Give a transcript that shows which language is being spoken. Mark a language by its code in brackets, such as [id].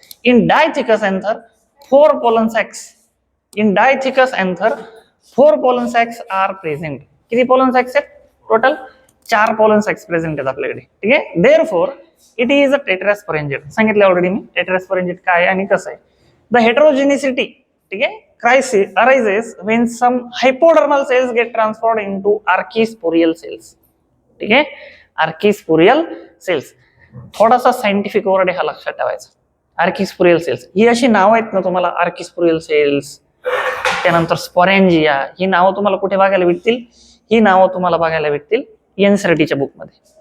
[en] In dithecous anther 4 pollen sacs. In dithecous anther 4 pollen sacs are present. [mr] किती pollen sacks आहेत, total 4 pollen sacks present आहेत आपल्याकडे. ठीक आहे, [en] Therefore it is a tetrasporangiate. [mr] सांगितलं already मी tetrasporangiate काय आहे आणि कसं आहे. [en] the heterogeneity, [mr] ठीक आहे, [en] crisis arises when some hypodermal cells get transformed into archisporial cells. [mr] ठीक आहे, archisporial cells. थोडासा सायंटिफिक वर्ड हा लक्षात ठेवायचा. आर्किस्पोरियल सेल्स ही अशी नाव आहेत ना तुम्हाला, आर्किस्पोरियल सेल्स, त्यानंतर स्पोरेंजिया, ही नावं तुम्हाला कुठे बघायला भेटतील, ही नावं तुम्हाला बघायला भेटतील एनसीईआरटीच्या बुकमध्ये.